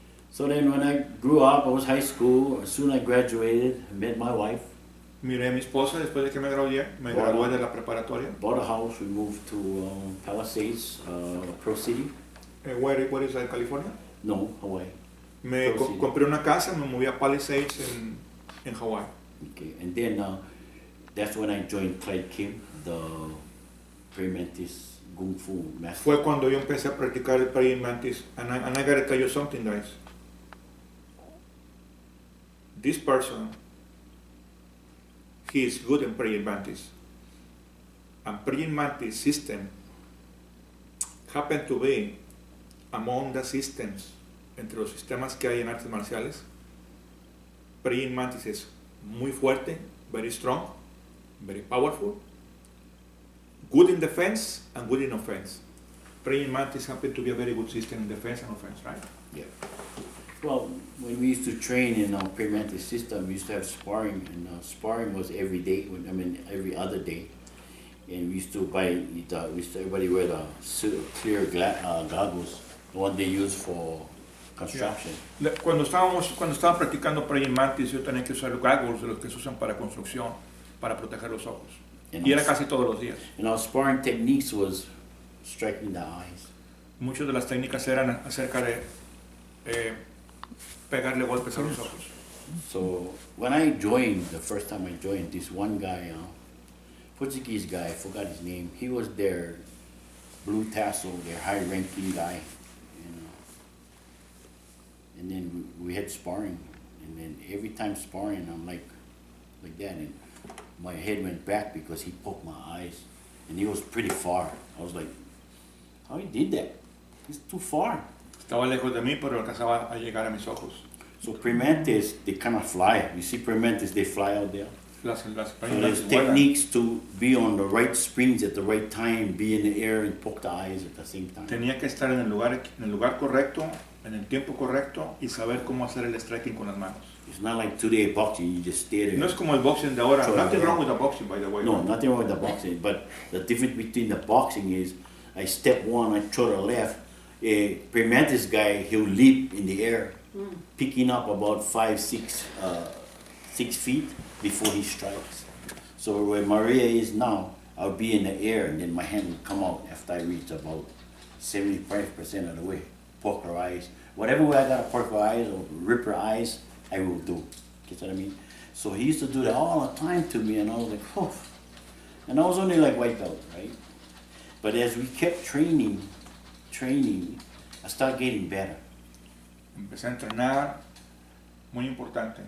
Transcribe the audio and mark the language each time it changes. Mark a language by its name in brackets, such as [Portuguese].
[English] So then when I grew up, I was high school. As soon as I graduated, I met my wife, [Spanish] Miré a mi esposa después de que me gradué de la preparatoria. [English] bought a house. We moved to Palisades, Pro City. Where is that, California? No, Hawaii. [Spanish] Me [English] Pro City. [Spanish] compré una casa, me moví a Palisades en Hawái. [English] Okay, and then that's when I joined Clyde Kim, the pre-mantis Kung Fu master. [Spanish] Fue cuando yo empecé a practicar el praying mantis. [English] And I gotta tell you something, guys. This person, he is good in praying mantis. And praying mantis system happened to be among the systems, [Spanish] entre los sistemas que hay en artes marciales. Praying mantis es muy fuerte, [English] very strong. very powerful, good in defense and good in offense. Praying mantis happen to be a very good system in defense and offense, right? Yeah. Well, when we used to train in our pre-mantis system, we used to have sparring, and sparring was every day. Every other day. And we used to everybody wear the clear goggles, the one they use for construction. [Spanish] Cuando estaba practicando praying mantis, yo tenía que usar goggles de los que se usan para construcción, para proteger los ojos. Y era casi todos los días. [English] And our sparring techniques was striking the eyes. [Spanish] Muchas de las técnicas eran acerca de pegarle golpes a los ojos. [English] So when I joined, the first time I joined, this one guy, Portuguese guy, I forgot his name. He was their blue tassel, their high-ranking guy, and then we had sparring, and then every time sparring, I'm like that, and my head went back because he poked my eyes, and he was pretty far. I was like, how he did that? He's too far. [Spanish] Estaba lejos de mí, pero alcanzaba a llegar a mis ojos. [English] So pre-mantis, they kind of fly. You see pre-mantis, they fly out there. So there's techniques to be on the right springs at the right time, be in the air and poke the eyes at the same time. [Spanish] Tenía que estar en el lugar correcto, en el tiempo correcto y saber cómo hacer el striking con las manos. [English] It's not like today boxing, you just stay there. [Spanish] No es como el boxing de ahora. [English] Nothing wrong with the boxing, by the way. No, nothing wrong with the boxing. But the difference between the boxing is, I step one, I throw the left. A pre-mantis guy, he'll leap in the air, picking up about 6 feet before he strikes. So where Maria is now, I'll be in the air and then my hand will come out after I reach about 75% of the way. Poke her eyes. Whatever way I gotta poke her eyes or rip her eyes, I will do. Get what I mean? So he used to do that all the time to me, and I was like, oh. And I was only like white belt, right? But as we kept training, I started getting better. [Spanish] Empecé a entrenar, muy importante.